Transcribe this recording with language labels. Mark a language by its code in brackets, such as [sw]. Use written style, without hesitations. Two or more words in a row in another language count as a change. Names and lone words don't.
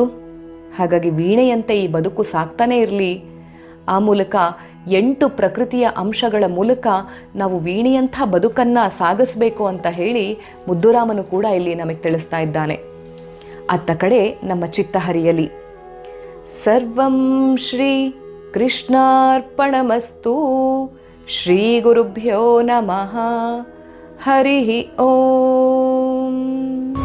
[kn] ಹಾಗಾಗಿ ವೀಣೆಯಂತೆ ಈ ಬದುಕು ಸಾಕ್ತಾನೇ ಇರಲಿ. ಆ ಮೂಲಕ 8 ಪ್ರಕೃತಿಯ ಅಂಶಗಳ ಮೂಲಕ ನಾವು ವೀಣೆಯಂಥ ಬದುಕನ್ನು ಸಾಗಿಸಬೇಕು ಅಂತ ಹೇಳಿ ಮುದ್ದುರಾಮನು ಕೂಡ ಇಲ್ಲಿ ನಮಗೆ ತಿಳಿಸ್ತಾ ಇದ್ದಾನೆ. ಅತ್ತ ಕಡೆ ನಮ್ಮ ಚಿತ್ತ ಹರಿಯಲಿ. [sa] ಸರ್ವಂ ಶ್ರೀ ಕೃಷ್ಣಾರ್ಪಣಮಸ್ತು. ಶ್ರೀ ಗುರುಭ್ಯೋ ನಮಃ. ಹರಿ ಓಂ.